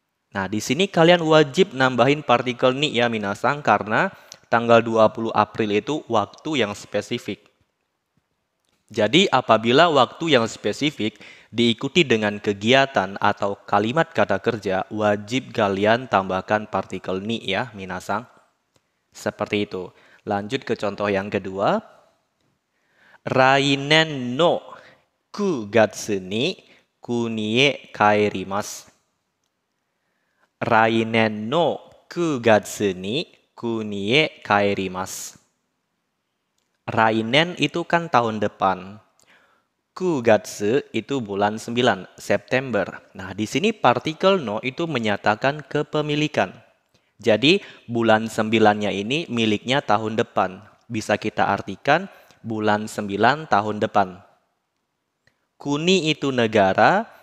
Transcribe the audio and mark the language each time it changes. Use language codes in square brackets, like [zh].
[id] Nah, di sini kalian wajib nambahin partikel ni ya minasan karena tanggal 20 April itu waktu yang spesifik. Jadi apabila waktu yang spesifik diikuti dengan kegiatan atau kalimat kata kerja, wajib kalian tambahkan partikel ni ya minasan. Seperti itu. Lanjut ke contoh yang kedua. [ja] Rainen no 9月に国へ帰ります。来年の9月に国へ帰ります。 [id] Rainen itu kan tahun depan. Kugatsu itu bulan 9, September. Nah, di sini partikel no itu menyatakan kepemilikan. Jadi, bulan 9-nya ini miliknya tahun depan. Bisa kita artikan bulan 9 tahun depan. Kuni itu negara,